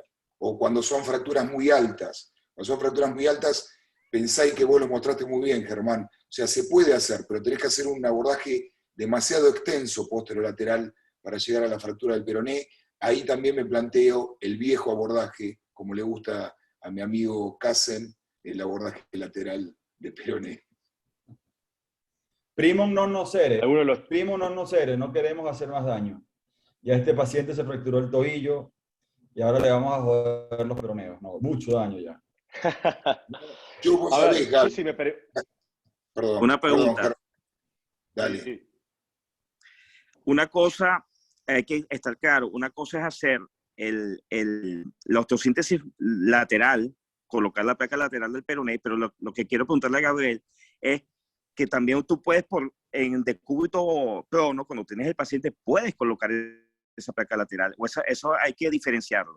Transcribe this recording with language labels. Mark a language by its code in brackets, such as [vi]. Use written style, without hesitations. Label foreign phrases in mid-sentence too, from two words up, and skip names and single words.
[es] O cuando son fracturas muy altas, pensáis que vos lo mostraste muy bien, Germán. O sea, se puede hacer, pero tenés que hacer un abordaje demasiado extenso posterolateral para llegar a la fractura del peroné. Ahí también me planteo el viejo abordaje, como le gusta a mi amigo Kassen, el abordaje lateral de peroné. [la] Primum non nocere. [es] Los... [la] Primum non nocere, [es] no queremos hacer más daño. Ya este paciente se fracturó el tobillo y ahora le vamos a joder los peroneos. No, mucho daño ya. Perdón, una pregunta. Perdón, dale. Sí. Una cosa, hay que estar claro, una cosa es hacer la osteosíntesis lateral, colocar la placa lateral del peroné, pero lo que quiero preguntarle a Gabriel es que también tú puedes, en decúbito prono, cuando tienes el paciente, puedes colocar esa placa lateral, o eso hay que diferenciarlo.